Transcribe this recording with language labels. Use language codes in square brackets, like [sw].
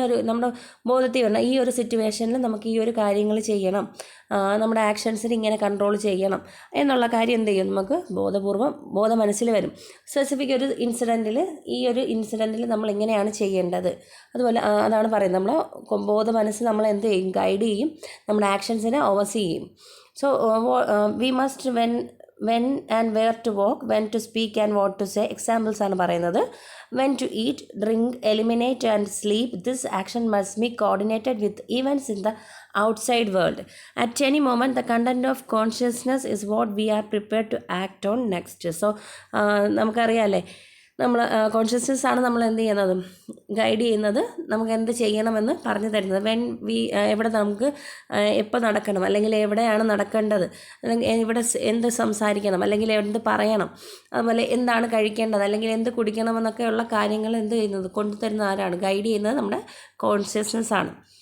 [ml] നമ്മുടെ ബോധത്തിൽ വരണം, ഈ ഒരു സിറ്റുവേഷനിൽ നമുക്ക് ഈ ഒരു കാര്യങ്ങൾ ചെയ്യണം, നമ്മുടെ ആക്ഷൻസിന് ഇങ്ങനെ കൺട്രോൾ ചെയ്യണം എന്നുള്ള കാര്യം എന്ത് ചെയ്യും, നമുക്ക് ബോധ മനസ്സിൽ വരും. സ്പെസിഫിക് ഒരു ഇൻസിഡൻറ്റിൽ നമ്മൾ ഇങ്ങനെയാണ് ചെയ്യേണ്ടത്. അതുപോലെ അതാണ് പറയുന്നത്, നമ്മൾ മനസ്സ് നമ്മൾ എന്ത് ചെയ്യും, ഗൈഡ് ചെയ്യും, നമ്മുടെ ആക്ഷൻസിനെ ഓവർസീ ചെയ്യും. [en] So we must when and where to walk, when to speak and what to say. [ml] Examples ആണ് പറയുന്നത്. [en] When to eat, drink, eliminate and sleep. This action must be coordinated with events in the outside world. At any moment, the content of consciousness is what we are prepared to act on next. [ml] So നമുക്കറിയാമല്ലേ, നമ്മൾ consciousness ആണ് നമ്മൾ എന്ത് ചെയ്യുന്നത്, guide ചെയ്യുന്നത്, നമുക്ക് എന്ത് ചെയ്യണമെന്ന് പറഞ്ഞു തരുന്നത്. എവിടെ നമുക്ക് എപ്പോൾ നടക്കണം, അല്ലെങ്കിൽ എവിടെയാണ് നടക്കേണ്ടത്, അല്ലെങ്കിൽ ഇവിടെ എന്ത് സംസാരിക്കണം, അല്ലെങ്കിൽ എന്ത് പറയണം, അതുപോലെ എന്താണ് കഴിക്കേണ്ടത്, അല്ലെങ്കിൽ എന്ത് കുടിക്കണമെന്നൊക്കെയുള്ള കാര്യങ്ങൾ എന്ത് ചെയ്യുന്നത്, കൊണ്ടുതരുന്ന ആരാണ്, ഗൈഡ് ചെയ്യുന്നത് നമ്മുടെ കോൺഷ്യസ്നസ് ആണ്.